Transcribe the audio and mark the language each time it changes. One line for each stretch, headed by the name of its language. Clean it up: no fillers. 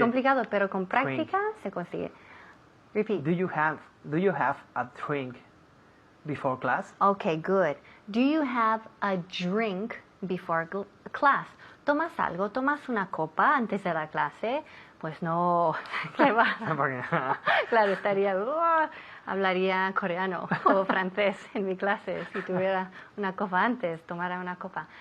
Spanish: complicado, pero con práctica se consigue.
English: Repeat. Do you have a drink before class? Okay, good. Do you have a drink before class?
Spanish: ¿Tomas algo? ¿Tomas una copa antes de la clase? Pues no, ¿qué va? Claro, hablaría coreano o francés en mi clase si tuviera una copa antes, tomara una copa.